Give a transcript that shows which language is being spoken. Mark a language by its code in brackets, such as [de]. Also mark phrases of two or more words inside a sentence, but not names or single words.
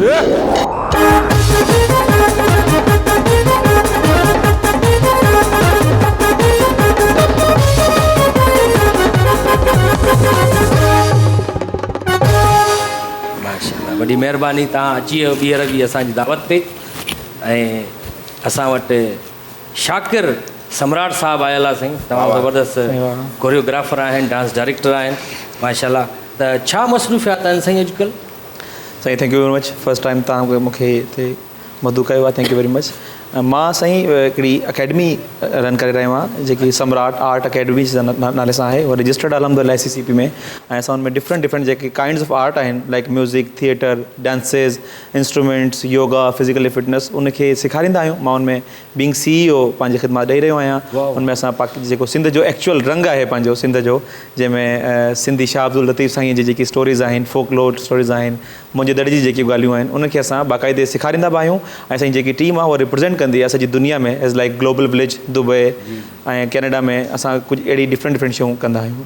[sd] वॾी महिरबानी, तव्हां अची वियो ॿीहर बि असांजी दावत ते। ऐं असां वटि शाकिर सम्राट साहिबु आयल आहे साईं, तमामु ज़बरदस्त कोरियोग्राफर आहिनि, [en] dance director [sd] आहिनि माशाल्लाह। त छा मसरूफ़ियात आहिनि साईं अॼुकल्ह? साईं [en] thank you very much, first time [sd] तव्हां मूंखे हिते मदू कयो आहे, [en] Thank you very much. [sd] मां साईं हिकिड़ी अकेडमी रन करे रहियो आहियां जेकी सम्राट आर्ट अकेडमी नाले सां आहे, उहा रजिस्टर्ड अल्हम्दुलिल्लाह ICCP में, ऐं असां हुन में डिफरेंट जेके [en] kinds of art [sd] आहिनि लाइक म्यूज़िक, थिएटर, डांसिस, इंस्ट्रूमेंट्स, योगा, [en] physically fitness, [sd] उनखे सेखारींदा आहियूं। मां हुन में [en] being CEO [sd] पंहिंजी ख़िदमत ॾेई रहियो आहियां। हुनमें असां जेको सिंध जो एक्चुअल रंग आहे पंहिंजो सिंध जो, जंहिंमें सिंधी शाह अब्दुल लतीफ़ साईं जी जेकी स्टोरीज़ आहिनि, [en] folklore stories [sd] आहिनि, मुंहिंजे दड़ जी जेकी ॻाल्हियूं आहिनि, उनखे असां बाक़ाइदे सेखारींदा बि आहियूं। ऐं असांजी जेकी टीम आहे उहा रिप्रेज़ेंट कंदी आहे सॼी दुनिया में [en] as like [sd] ग्लोबल विलेज दुबई ऐं कैनेडा में असां कुझु अहिड़ी डिफरेंट शयूं कंदा आहियूं।